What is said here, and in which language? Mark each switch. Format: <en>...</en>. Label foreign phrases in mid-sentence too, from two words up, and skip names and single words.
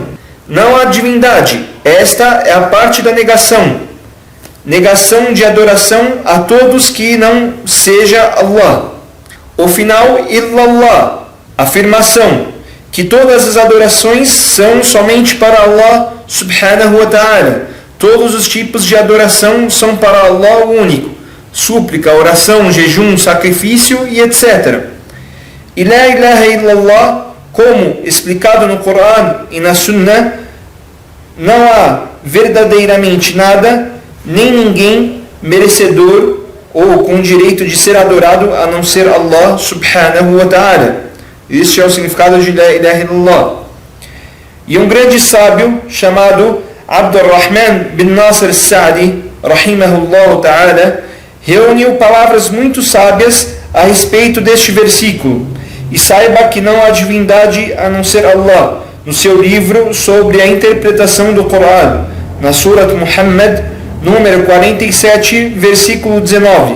<pt>Não há divindade. Esta é a parte da negação. Negação de adoração a todos que não seja Allah. O final, illallah, afirmação que todas as adorações são somente para Allah</pt> <ar>سبحانه وتعالى.</ar> <pt>Todos os tipos de adoração são para Allah único. Súplica, oração, jejum, sacrifício e etc.</pt> <ar>E لا إله إلا الله,</ar> <pt>como explicado no Coran e na Sunnah, não há verdadeiramente nada, nem ninguém merecedor ou com direito de ser adorado a não ser Allah</pt> <ar>سبحانه وتعالى.</ar> <pt>Este é o significado de</pt> <ar>لا إله إلا الله.</ar> <pt>E um grande sábio chamado Abdurrahman bin Nasr Sa'di,</pt> <ar>رحمه الله تعالى,</ar> <pt>reuniu palavras muito sábias a respeito deste versículo. E saiba que não há divindade a não ser Allah, no seu livro sobre a interpretação do Coran, na Surat Muhammad, número 47, versículo 19.</pt>